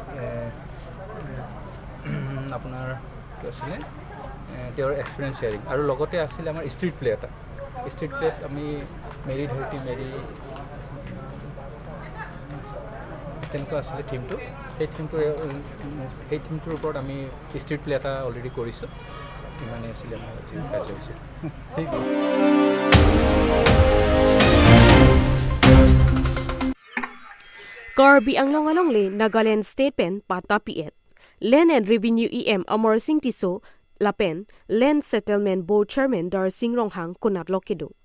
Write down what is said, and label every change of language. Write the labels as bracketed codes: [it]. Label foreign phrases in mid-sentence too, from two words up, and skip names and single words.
[as] আপোনাৰ কি আছিলে তেওঁৰ [en] experience sharing [as] আৰু লগতে আছিলে আমাৰ [en] street play [as] এটা [en] street play [as] আমি মেৰী ধৰতি মেৰী তেনেকুৱা আছিলে থিমটো সেই থিমটোৰ ওপৰত আমি [en] street play [as] এটা অলৰেডি কৰিছোঁ ইমানেই আছিলে আমাৰ কাৰ্যসূচী [mjw] Karbi Anglong Along Le Nagaland State Pen Pata Piet Land and Revenue EM Amar Singh Tiso Lapen Land Settlement Board Chairman Dar Singh Ronghang Kunat Lokedo